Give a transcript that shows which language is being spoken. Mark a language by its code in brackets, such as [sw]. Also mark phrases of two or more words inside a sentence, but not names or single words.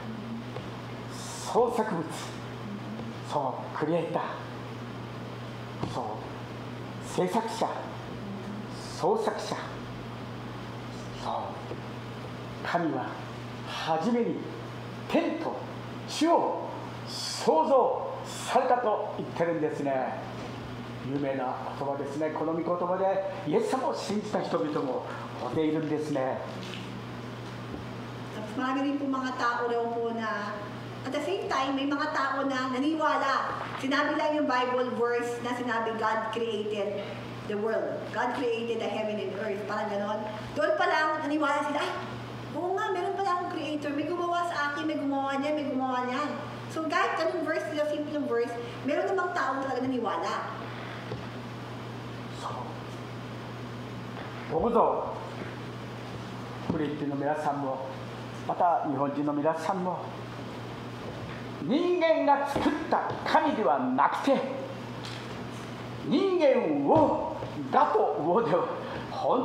[ja] 物、そうクリエイター、そう制作者、創作者、そう神は初めに天と地を創造されたと言ってるんですね。有名な言葉ですね。この御言葉でイエス様を信じた人々もおているんですね。 [tl] Marami rin po mga tao raw po na [en] at the same time, [tl] may mga tao na naniwala. Sinabi lang yung [en] Bible verse [tl] na sinabi [en] God created the world. God created the heaven and earth. [tl] Parang ganon. Doon pa lang, naniwala sila, ay, oo nga, meron pala akong creator. May gumawa sa akin, may gumawa niyan, may gumawa niyan. So kahit ganun verse, sila simple yung verse, meron namang tao talaga naniwala. So, [ja] どうぞクリスチャンの皆さんも、また日本人の皆さんも、人間が作った神ではなくて、人間をだと思うでは本